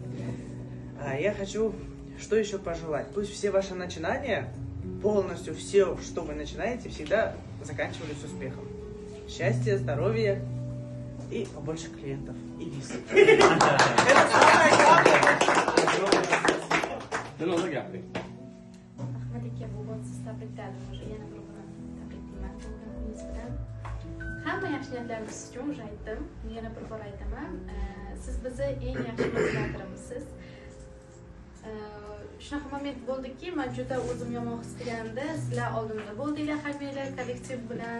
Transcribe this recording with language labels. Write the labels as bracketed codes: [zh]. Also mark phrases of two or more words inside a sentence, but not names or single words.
[ru] Я хочу что еще пожелать. Пусть все ваши начинания, полностью все, что вы начинаете, всегда заканчивались успехом. Счастья, здоровья и побольше клиентов. И виз. Это самое главное. [uz] Ahmad aka, bu bot siz tabrikladim. O'sha yana bir bor tabriklayman. Tug'ilgan kuningiz bilan. Hamma yaxshi niyatlarimiz uchun o'sha aytdim. Yana bir bor aytaman. Siz bizni eng yaxshi motivatorimiz. Shunaqa moment bo'ldiki, men juda o'zim yomon his qilganda, sizlar oldimda bo'ldinglar, hammanglar kollektiv bilan.